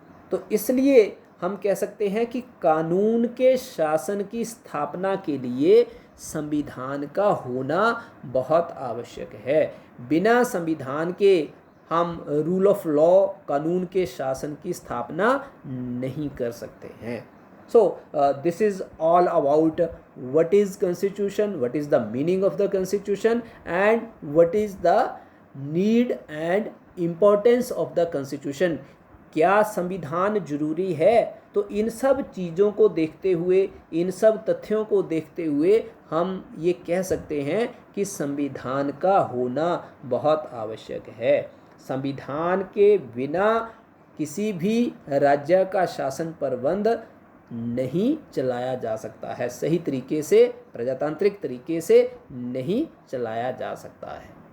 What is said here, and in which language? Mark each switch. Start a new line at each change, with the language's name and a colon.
Hindi: तो इसलिए हम कह सकते हैं कि कानून के शासन की स्थापना के लिए संविधान का होना बहुत आवश्यक है। बिना संविधान के हम रूल ऑफ लॉ, कानून के शासन की स्थापना नहीं कर सकते हैं।
English: So this is all about what is constitution, what is the meaning of the constitution, and what is the need and importance of the constitution.
Hindi: क्या संविधान जरूरी है? तो इन सब चीज़ों को देखते हुए, इन सब तथ्यों को देखते हुए हम ये कह सकते हैं कि संविधान का होना बहुत आवश्यक है। संविधान के बिना किसी भी राज्य का शासन प्रबंध नहीं चलाया जा सकता है, सही तरीके से, प्रजातांत्रिक तरीके से नहीं चलाया जा सकता है।